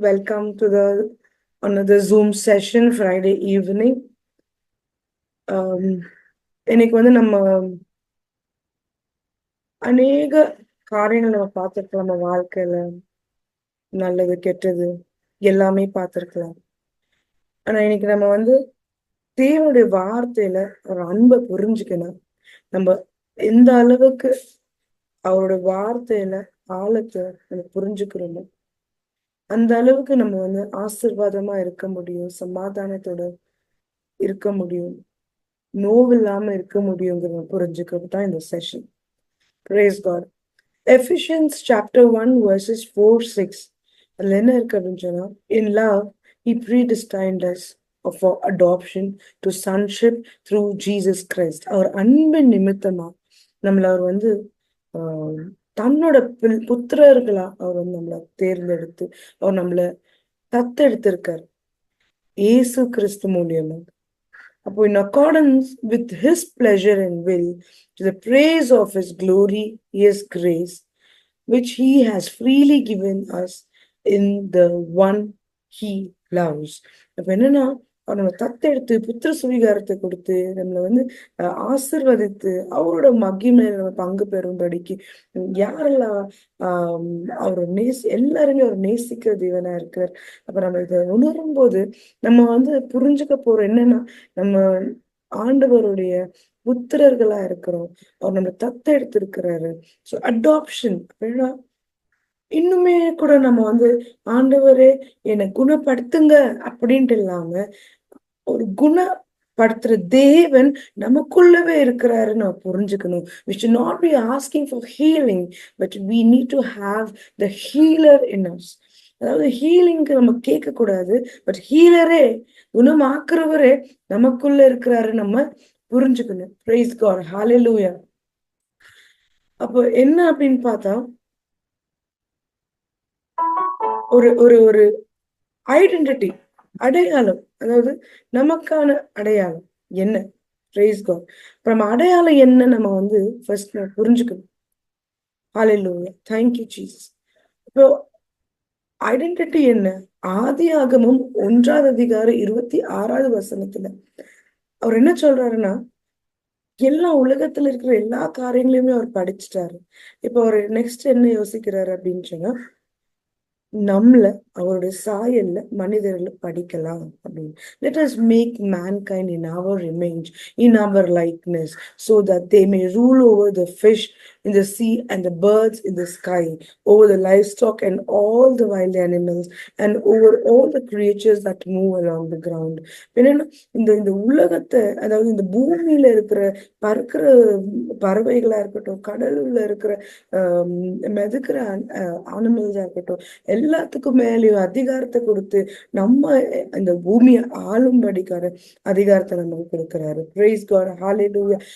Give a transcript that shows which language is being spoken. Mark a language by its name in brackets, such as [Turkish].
[English] Welcome to another Zoom session Friday evening. [Tamil] இன்னைக்கு நம்ம அநேக காரியங்கள் நம்ம பார்த்துருக்கலாம். நம்ம வாழ்க்கையில நல்லது கெட்டது எல்லாமே பார்த்துருக்கலாம். ஆனா இன்னைக்கு நம்ம தேவனுடைய வார்த்தையில ஒரு அன்பை புரிஞ்சுக்கணும். நம்ம எந்த அளவுக்கு அவரோட வார்த்தையில ஆழத்தை நம்ம புரிஞ்சுக்கிறோமோ அந்த அளவுக்கு நம்ம ஆசீர்வாதமா இருக்க முடியும், சமாதானத்தோட இருக்க முடியும், நோவில்லாம இருக்க முடியுங்கிறத புரிஞ்சுக்கிறது தான் இந்த session. [English] Praise God. Ephesians chapter 1 verses 4-6. [Tamil] அதுல என்ன இருக்கு அப்படின்னு சொன்னா, [English] in love he predestined us for adoption to sonship through Jesus Christ. [Tamil] அவர் அன்பின் நிமித்தமா நம்மள அவர் தன்னோட புத்திரர்களா அவர் நம்மளை தேர்ந்தெடுத்து அவர் நம்மள தத்தெடுத்திருக்கார் இயேசு கிறிஸ்து மூலியமா. [English] அப்போ in accordance with his pleasure and will, to the praise of his glory, his grace, which he has freely given us in the one he loves. [Tamil] அப்ப என்னன்னா அவர் நம்ம தத்தெடுத்து புத்திர சுவீகாரத்தை கொடுத்து நம்மளை ஆசிர்வதித்து அவரோட மகிமையில நம்ம பங்கு பெறும்படிக்கு யாரெல்லாம் அவர் எல்லாருமே அவர் நேசிக்கிற தேவனா இருக்கார். அப்ப நம்ம இதை உணரும் போது நம்ம புரிஞ்சுக்க போறோம் என்னன்னா, நம்ம ஆண்டவருடைய புத்திரர்களா இருக்கிறோம். அவர் நம்ம தத்தெடுத்து இருக்கிறாரு. ஸோ அடாப்ஷன் அப்படின்னா இன்னுமே கூட நம்ம ஆண்டவரே என்னை குணப்படுத்துங்க அப்படின்ட்டு இல்லாம ஒரு குணப்படுத்துற தேவன் நமக்குள்ளவே இருக்கிறாருன்னு நம்ம புரிஞ்சுக்கணும். [English] We should not be asking for healing, but we need to have the healer in us. [Tamil] அதாவது ஹீலிங்க்கு நம்ம கேட்க கூடாது, பட் ஹீலரே குணமாக்குறவரே நமக்குள்ள இருக்கிறாரு நம்ம புரிஞ்சுக்கணும். [English] Praise God. Hallelujah. [Tamil] அப்போ என்ன அப்படின்னு பார்த்தா ஒரு ஒரு ஒரு ஐடென்டிட்டி, அடையாளம், அதாவது நமக்கான அடையாளம் என்ன? [English] Praise God. [Tamil] நம்ம அடையாளம் என்ன நம்ம ஃபர்ஸ்ட் புரிஞ்சுக்கணும். ஹல்லேலூயா. [English] Thank you Jesus. [Tamil] இப்போ ஐடென்டிட்டி என்ன? ஆதியாகமம் 1:26 அவர் என்ன சொல்றாருன்னா, எல்லா உலகத்துல இருக்கிற எல்லா காரியங்களையுமே அவர் படிச்சுட்டாரு. இப்போ அவர் நெக்ஸ்ட் என்ன யோசிக்கிறாரு அப்படின்னு சொன்னா, நம்மள அவருடைய சாயல்ல மனிதர்களை படிக்கலாம் அப்படின்னு. [English] Let us make mankind in our image, in our likeness, so that they may rule over the fish in the sea and the birds in the sky, over the livestock and all the wild animals, and over all the creatures that move along the ground. [Tamil] என்னன்னா இந்த உலகத்தை, அதாவது இந்த பூமியில இருக்கிற பறக்கிற பறவைகளா இருக்கட்டும், கடல்ல இருக்கிற மிதக்கிற அனிமல்ஸா இருக்கட்டும், எல்லாத்துக்கும் மேலேயும் அதிகாரத்தை கொடுத்து நம்ம இந்த பூமியை ஆளும்படிக்கான அதிகாரத்தை நமக்கு கொடுக்கிறாரு. [English] Praise God. Hallelujah.